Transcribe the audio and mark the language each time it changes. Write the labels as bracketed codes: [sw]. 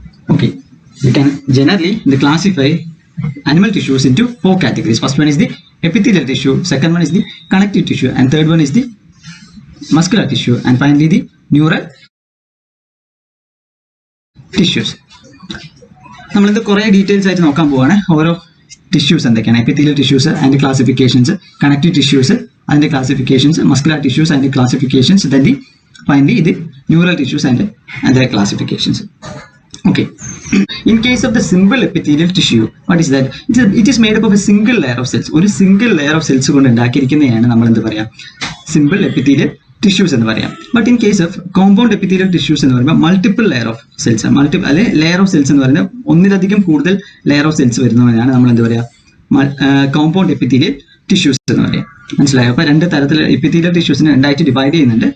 [en] Okay, we can generally classify animal tissues into four categories. First one is the epithelial tissue, second one is the connective tissue, and third one is the muscular tissue, and finally the neural tissues. [ml] നമ്മളിത് കുറേ details ആയിട്ട് നോക്കാൻ പോവാണ്. ഓരോ tissues എന്തൊക്കെയാണ്, epithelial tissues അതിൻ്റെ classifications, connective tissues അതിൻ്റെ classifications, muscular tissues അതിൻ്റെ ക്ലാസിഫിക്കേഷൻസ്, ദെൻ ഫൈനലി ഇത് ന്യൂറൽ ടിഷ്യൂസ് അതിൻ്റെ classifications. [en] Okay. In case of the simple epithelial tissue, what is that? It is made up of a single layer of cells. [ml] ഒരു single layer of cells കൊണ്ട് ഉണ്ടാക്കിയിരിക്കുന്നതാണ് നമ്മൾ എന്ത് പറയാം? Simple epithelial tissues എന്ന് പറയാം. [en] but in case of [ml] compound epithelial tissues എന്ന് പറയുമ്പോൾ multiple layer of cells, അല്ലെ ലെയർ ഓഫ് സെൽസ് എന്ന് പറയുന്നത് ഒന്നിലധികം കൂടുതൽ ലെയർ ഓഫ് സെൽസ് വരുന്നതിനാണ് നമ്മൾ എന്ത് പറയാ? കോമ്പൗണ്ട് എപ്പിത്തീലിയൽ ടിഷ്യൂസ് എന്ന് പറയാം. മനസ്സിലായോ? അപ്പൊ രണ്ട് തരത്തിൽ എപ്പിത്തീലിയൽ ടിഷ്യൂസിനെ രണ്ടായിട്ട് ഡിവൈഡ് ചെയ്യുന്നുണ്ട്.